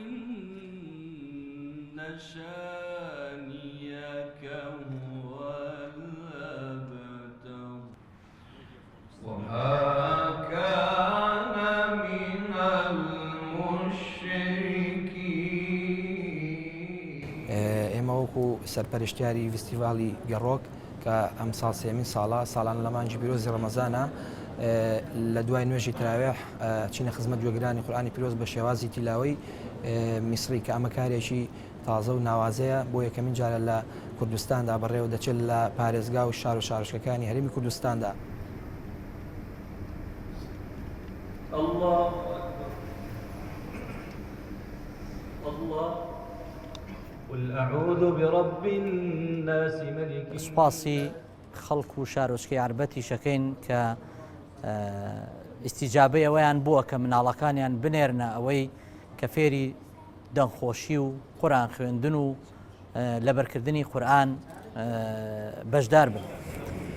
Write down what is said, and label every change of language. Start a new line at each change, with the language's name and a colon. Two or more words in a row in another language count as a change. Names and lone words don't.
Arabic: إن شانيك هو الأبتر وما كان من المشركين.
Central Kurdish: ئێمە وەکو سەرپەرشتیاری فستیڤاڵی گەڕۆک کە ئەم ساڵ سێمین ساڵان لە مانجی پیرۆزی ڕەمەزانە لە دوای نوێژی تراوێح چینە خزمەت گوێگرانی قورئانی پیرۆز بە شێوازی تیلاوەی میسری کە ئەمە کارێکی تازە و ناوازەیە بۆ یەکەمین جارە لە کوردستاندا بەڕێوە دەچێت لە پارێزگا و شار و شارۆچکەکانی هەرێمی کوردستاندا.
Arabic: الله الله قل أعوذ برب الناس ملك
Central Kurdish: سوپاسی خەڵک و شارۆچکەی یاربەتی شەکەین کە ئیستیجابەی ئەوەیان بووە کە مناڵەکانیان بنێرنە ئەوەی کە فێری دەنگخۆشی و قورئان خوێندن و لەبەرکردنی قورئان بەشدار بن.